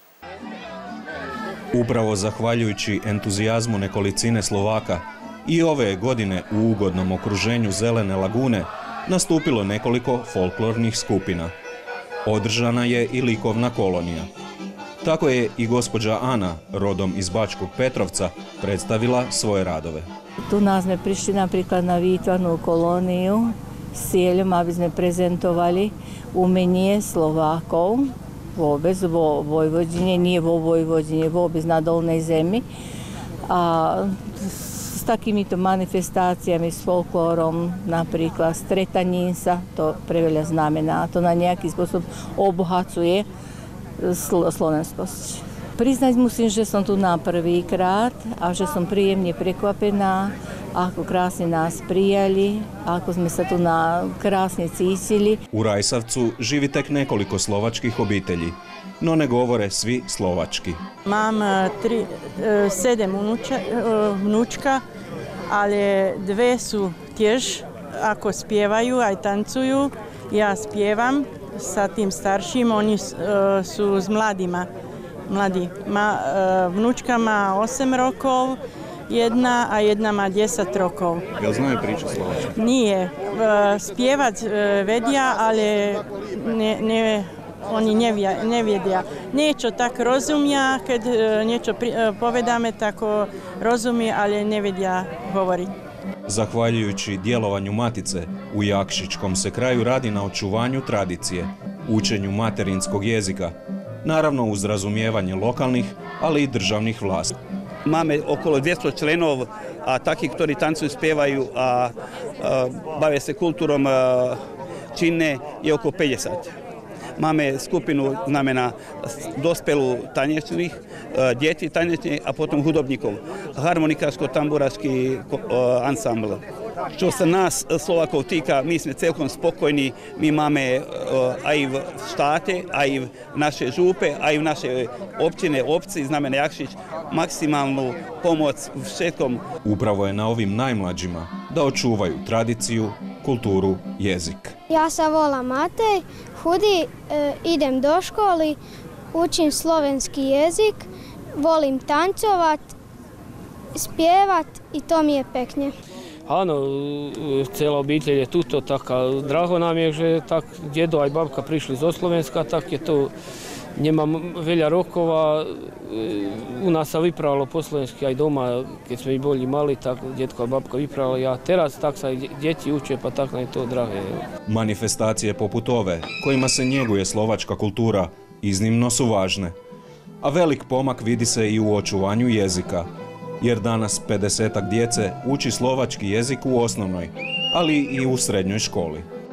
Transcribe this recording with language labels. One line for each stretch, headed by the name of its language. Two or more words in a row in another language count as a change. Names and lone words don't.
Croatian: Upravo zahvaljujući entuzijazmu nekolicine Slovaka i ove godine u ugodnom okruženju Zelene lagune nastupilo nekoliko folklornih skupina. Održana je i likovna kolonija. Tako je i gospođa Ana, rodom iz Bačkog Petrovca, predstavila svoje radove.
Slovak: Tu nas sme prišli napríklad na výtvarnú kolóniu s cieľom, aby sme prezentovali umenie Slovákov vôbec vo Vojvodine, nie vo Vojvodine, vôbec na Dolnej zemi. A s takýmito manifestáciami, s folklórom, napríklad stretaním sa, to preveľa znamená. To na nejaký spôsob obohacuje slovenskosť. Priznať musím, že som tu na prvýkrát a že som príjemne prekvapená, ako krásne nás prijali, ako sme sa tu krásne cítili.
Croatian: U Rajsavcu živi tek nekoliko slovačkih obitelji, no ne govore svi slovački.
Slovak: Mám 7 vnúčka, ale 2 sú tiež, ako spievajú, aj tancujú. Ja spievam sa tým starším, oni sú s mladí. Vnúčka má 8 rokov, jedna má 10 rokov.
Croatian: Jel znaju priču slovački?
Slovak: Nie. Spievať vedia, ale oni nevedia. Niečo tak rozumia, keď niečo povedame, tako rozumie, ale nevedia govoriť.
Croatian: Zahvaljujući djelovanju Matice, u Jakšićkom se kraju radi na očuvanju tradicije, učenju materinskog jezika, naravno uz razumijevanje lokalnih, ali i državnih vlasti.
Slovak: Máme okolo 200 členov, a takih, ktorí tancujú, spievajú a
Croatian: bave se kulturom
Slovak: činne, je oko 50. Máme skupinu, znamená dospelú tanečných, deti tanečných a potom hudobníkov.
Croatian: Harmonikarsko-tamburački ansambl.
Slovak: Čo sa nás Slovakov týka, my sme celkom spokojní. My máme aj v štáte, aj v naše župe, aj v naše općine, obci, znamená Jakšić, maksimalnu pomoc v všetkom.
Croatian: Upravo je na ovim najmlađima da očuvaju tradiciju, kulturu, jezik.
Slovak: Ja sa volam
Croatian: Matej, hudi, idem do školi, učim slovenski jezik, volim tancovat, spjevat i to mi je pekne.
Slovak: Áno, celá obitelj je tuto, tak draho nám je, že tak dedo aj babka prišli zo Slovenska, tak je to, nemám veľa rokov a u nás sa vyprávalo po slovensky aj doma, keď sme boli mali, tak detko a babka vyprávali a teraz tak sa aj deti učia, pa tak je to drahé.
Croatian: Manifestacije poput ove, kojima se njeguje slovačka kultura, iznimno su važne. A velik pomak vidi se i u očuvanju jezika, jer danas 50-ak djece uči slovački jezik u osnovnoj, ali i u srednjoj školi.